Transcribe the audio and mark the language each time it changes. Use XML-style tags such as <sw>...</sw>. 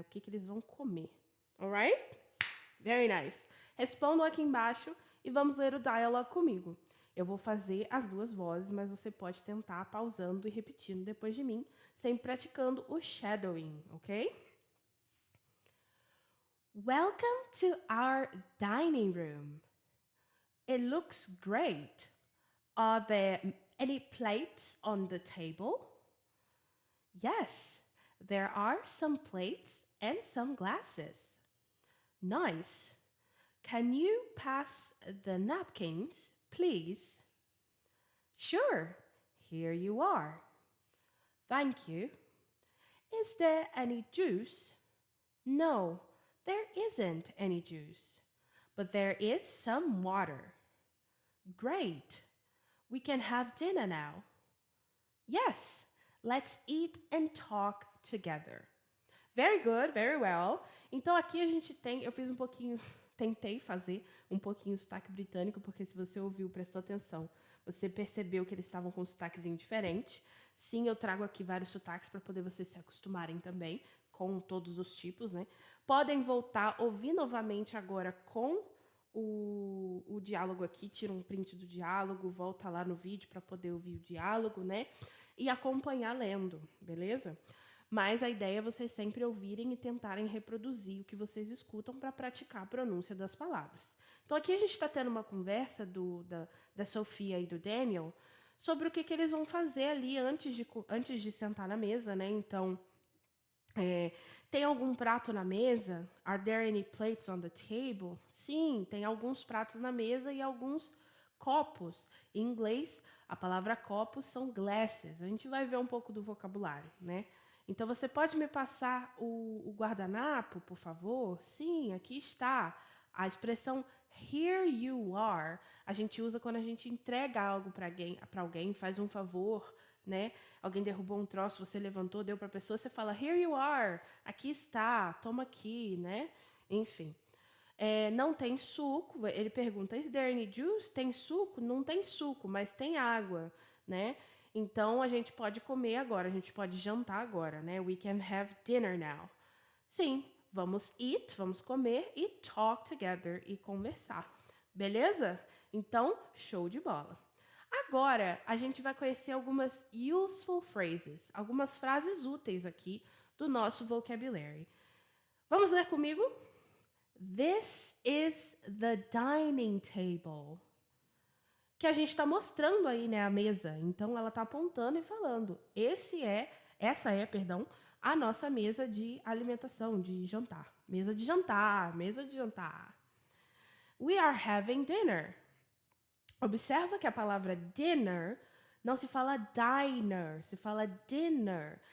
<pt>O que eles vão comer,</pt> <en>alright? Very nice.</en> <pt>Respondam aqui embaixo e vamos ler o dialogue comigo. Eu vou fazer as duas vozes, mas você pode tentar pausando e repetindo depois de mim, sempre praticando o shadowing, ok?</pt> <en>Welcome to our dining room. It looks great. Are there any plates on the table? Yes, there are some plates and some glasses. Nice. Can you pass the napkins, please? Sure, here you are. Thank you. Is there any juice? No, there isn't any juice, but there is some water. Great. We can have dinner now. Yes, let's eat and talk together. Very good, very well.</en> <pt>Então aqui a gente tem, eu fiz um pouquinho, tentei fazer um pouquinho o sotaque britânico, porque se você ouviu, prestou atenção, você percebeu que eles estavam com um sotaquezinho diferente. Sim, eu trago aqui vários sotaques para poder vocês se acostumarem também com todos os tipos, né? Podem voltar, ouvir novamente agora com o diálogo aqui, tira um print do diálogo, volta lá no vídeo para poder ouvir o diálogo, né? E acompanhar lendo, beleza? Mas a ideia é vocês sempre ouvirem e tentarem reproduzir o que vocês escutam para praticar a pronúncia das palavras. Então aqui a gente está tendo uma conversa da Sofia e do Daniel sobre o que eles vão fazer ali antes de sentar na mesa, né? Então, tem algum prato na mesa?</pt> <en>Are there any plates on the table?</en> <pt>Sim, tem alguns pratos na mesa e alguns copos. Em inglês, a palavra copos são glasses. A gente vai ver um pouco do vocabulário, né? Então, você pode me passar o guardanapo, por favor? Sim, aqui está. A expressão here you are, a gente usa quando a gente entrega algo para alguém, faz um favor, né? Alguém derrubou um troço, você levantou, deu para a pessoa, você fala here you are, aqui está, toma aqui, né? Enfim. Não tem suco, ele pergunta,</pt> <en>is there any juice?</en> <pt>Tem suco? Não tem suco, mas tem água, né? Então, a gente pode comer agora, a gente pode jantar agora, né?</pt> <en>We can have dinner now.</en> <pt>Sim, vamos eat, vamos comer e talk together e conversar. Beleza? Então, show de bola. Agora, a gente vai conhecer algumas useful phrases, algumas frases úteis aqui do nosso vocabulary. Vamos ler comigo?</pt> <en>This is the dining table.</en> <pt>Que a gente está mostrando aí, né, a mesa. Então, ela está apontando e falando. Essa é, a nossa mesa de alimentação, de jantar. Mesa de jantar, mesa de jantar.</pt> <en>We are having dinner.</en> <pt>Observa que a palavra dinner não se fala diner, se fala dinner.</pt>